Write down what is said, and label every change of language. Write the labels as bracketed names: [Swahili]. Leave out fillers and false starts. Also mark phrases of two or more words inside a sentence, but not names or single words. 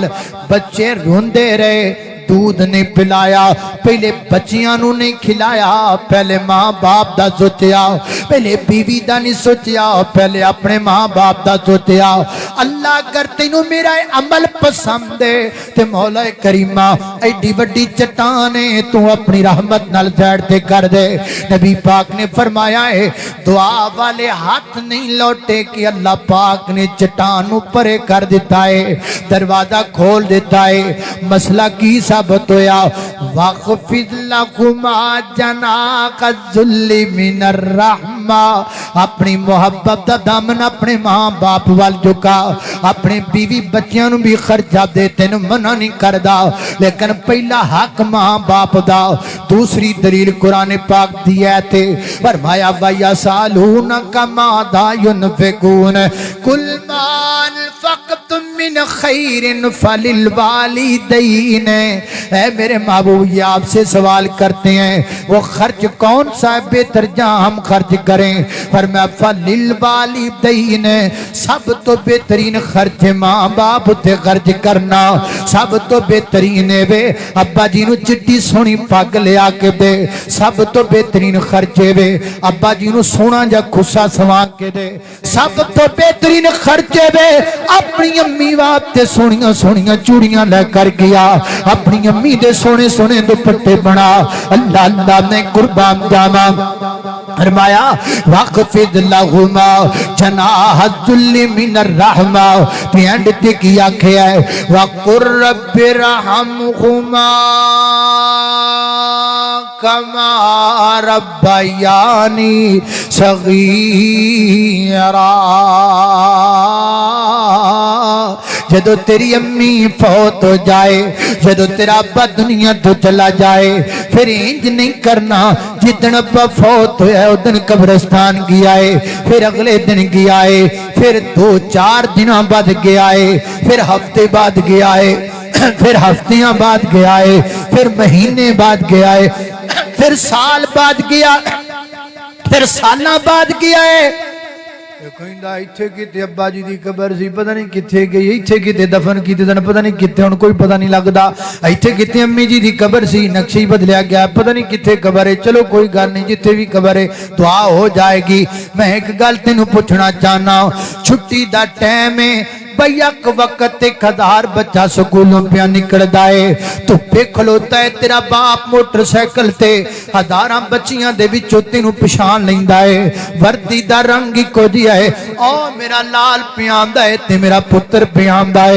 [Punjabi] بچے روندے رہے، دودھ نہیں پلایا، پہلے بچیاں نو نہیں کھلایا، پہلے ماں باپ دا سوچیا، پہلے بیوی دا نہیں سوچیا، پہلے اپنے ماں باپ دا سوچیا۔ اللہ اگر تینو میرا عمل پسند ہے تے مولا کریمہ ایڈی وڈی چٹانے تو اپنی رحمت نال سائڈ تے کر دے۔ [Urdu] نبی پاک نے فرمایا ہے دعا والے ہاتھ نہیں لوٹے کہ اللہ پاک نے چٹانوں پرے کر دیتا ہے، دروازہ کھول دیتا ہے۔ [Punjabi] مسئلہ کی ثابت ہویا؟ [Arabic] وَاخْفِضْ لَهُمَا جَنَاحَ الذُّلِّ مِنَ الرَّحْمَةِ، [Punjabi] اپنی محبت دا دامن اپنے ماں باپ وال جھکا، اپنے بیوی بچیاں نو بھی خرچہ دے، تینوں منع نہیں کردا، لیکن پہلا حق ماں باپ دا۔ دوسری دلیل قرآن پاک دی ہے تے فرمایا [Arabic] وَيَسْأَلُونَكَ مَاذَا يُنْفِقُونَ قُلْ مَا أَنفَقْتُم مِّنْ خَيْرٍ فَلِلْوَالِدَيْنِ۔ [Urdu] اے میرے محبوب یہ آپ سے سوال کرتے ہیں وہ خرچ کون سا ہے بہتر جہاں ہم خرچ کریں؟ [Punjabi] فرمایا فَلِلْوَالِدَيْنِ، سب تو بہترین خرچ ماں باپ تے خرچ کرنا، سب تو بہترین ہے وے ابا جی نو چٹی سونی پگ لیا کے دے، سب تو بہترین خرچ ہے وے ابا جی نو سونا جا خسا سوا کے دے، سب تو بہترین خرچ ہے وے اپنی امی واسطے سونیاں سونیاں چوڑیاں لے کر گیا، اپنی امی دے سونے سونے دوپٹے بنا۔ اللہ اللہ میں قربان جاواں۔ [Arabic] فرمایا وَاخْفِضْ لَهُمَا جَنَاحَ الذُّلِّ مِنَ الرَّحْمَةِ، [Punjabi] تے اینڈ تے کیا کیا ہے [Arabic] وَقُلْ رَبِّ ارْحَمْهُمَا كَمَا رَبَّيَانِي صَغِيرًا۔ [Punjabi] جدو تیری امی فوت ہو جائے، جدو تیرا ابا دنیا تو چلا جائے، پھر انج نہیں کرنا جدن ابا فوت ہویا ہے ادن قبرستان گیا ہے، پھر اگلے دن گیا ہے، پھر 2-4 دنوں بعد گیا ہے، پھر ہفتے بعد گیا ہے، پھر ہفتیاں بعد گیا ہے، پھر مہینے بعد گیا ہے، پھر سال بعد گیا، پھر سالہ بعد گیا ہے۔ کہندا ایتھے کیتے ابا جی دی قبر سی پتہ نہیں کتھے گئی، ایتھے کیتے دفن کیتے سن پتہ نہیں کتھے، ہن کوئی پتہ نہیں لگدا، ایتھے کیتے امی جی دی قبر سی نقشہ ہی بدلیا گیا پتہ نہیں کتھے قبر ہے۔ چلو کوئی گل نہیں، جتھے بھی قبر ہے دعا ہو جائے گی۔ میں ایک گل تینوں پوچھنا چاہنا، چھٹی دا ٹائم ہے بھئی ایک وقت 1000 بچہ سکولوں پہ نکل دائے، تو پہ کھلوتا ہے تیرا باپ موٹر سیکل تے، 1000 بچیاں دے وچوں تینوں پچھان لیندا ہے، وردی دا رنگ ہی کو دیا ہے، او میرا لال پیاندا ہے تے میرا پتر پیاندا ہے۔